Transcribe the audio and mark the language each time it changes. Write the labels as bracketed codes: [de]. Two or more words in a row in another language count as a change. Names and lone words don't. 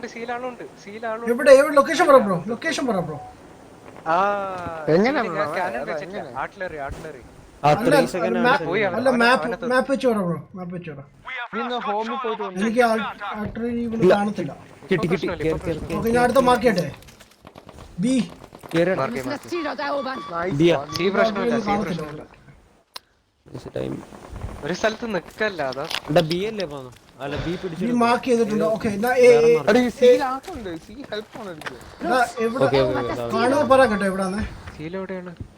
[ml] എവിടെ ലൊക്കേഷൻ പറ ബ്രോ, ലൊക്കേഷൻ പറ ബ്രോ. ആർട്ടിലറി അല്ല മാപ്പ് വെച്ച് പറ ബ്രോ, മാപ്പ് വെച്ച് പറ. ഹോമിൽ പോയിട്ട് എനിക്ക് ആർട്ടറി കാണത്തില്ല. കിട്ടി ഓക്കെ ഞാൻ അടുത്ത മാർക്ക് ചെയ്യട്ടെ. ബി [de] Müssen das Ziel dort erobern. [ml] ടൈം ഒരു സ്ഥലത്ത് നിക്കല്ല. അതാ ബി അല്ലേ പോന്നു. അല്ല ബി ബി പിടിച്ചു മാർക്ക് ചെയ്തിട്ടുണ്ട്. ഓക്കെ കാണുമ്പോ പറ കേട്ടോ എവിടാന്ന്. സീലെവിടെയാണ്?